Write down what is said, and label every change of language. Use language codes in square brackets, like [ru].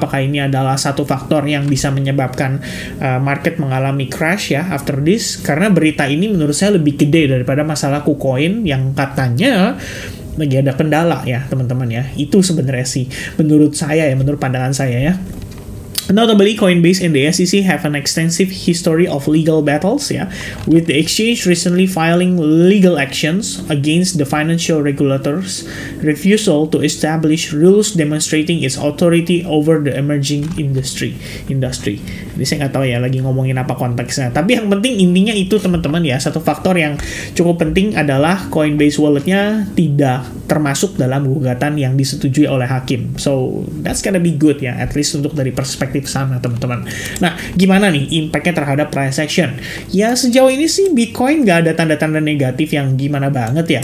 [id] Apakah ini adalah satu faktor yang bisa menyebabkan market mengalami crash ya [en] after this? [id] Karena berita ini menurut saya lebih gede daripada masalah KuCoin yang katanya lagi ada kendala ya teman-teman ya. Itu sebenarnya sih menurut saya ya, menurut pandangan saya ya. [en] Notably, Coinbase and the SEC have an extensive history of legal battles, yeah, with the exchange recently filing legal actions against the financial regulators' refusal to establish rules demonstrating its authority over the emerging industry. [id] Jadi saya nggak tahu ya lagi ngomongin apa konteksnya. Tapi yang penting intinya itu teman-teman ya, satu faktor yang cukup penting adalah Coinbase walletnya tidak termasuk dalam gugatan yang disetujui oleh hakim. [en] So that's gonna be good ya, at least [id] untuk dari perspektif sana teman-teman. Nah, gimana nih impact-nya terhadap price action? Ya sejauh ini sih Bitcoin nggak ada tanda-tanda negatif yang gimana banget ya.